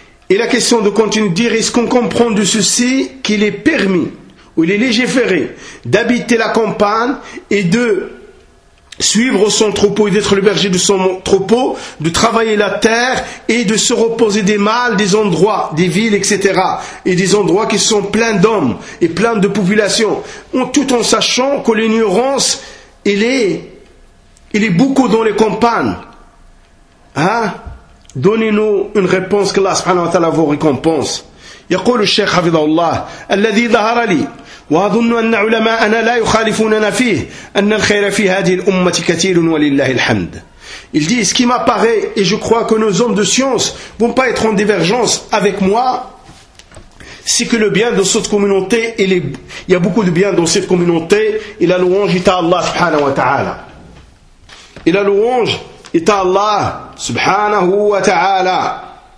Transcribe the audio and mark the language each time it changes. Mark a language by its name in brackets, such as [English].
[French] Et la question de continuer de dire, est-ce qu'on comprend de ceci qu'il est permis ou il est légiféré d'habiter la campagne et de suivre son troupeau et d'être le berger de son troupeau, de travailler la terre et de se reposer des mâles, des endroits, des villes, etc. Et des endroits qui sont pleins d'hommes et pleins de population, tout en sachant que l'ignorance, il est beaucoup dans les campagnes. Hein? Donnez-nous une réponse que Allah subhanahu wa ta'ala vous récompense. [Arabic] يقول الشيخ حفظه الله الذي ظهر لي وأظن أن علماءنا لا يخالفوننا فيه أن الخير في هذه الأمة كثير ولله الحمد. [French] Il dit ce qui m'apparaît et je crois que nos hommes de science vont pas être en divergence avec moi, c'est que le bien de cette communauté, il y a beaucoup de bien dans cette communauté, et la louange est à Allah subhanahu wa ta'ala. Et la louange est à Allah subhanahu wa ta'ala.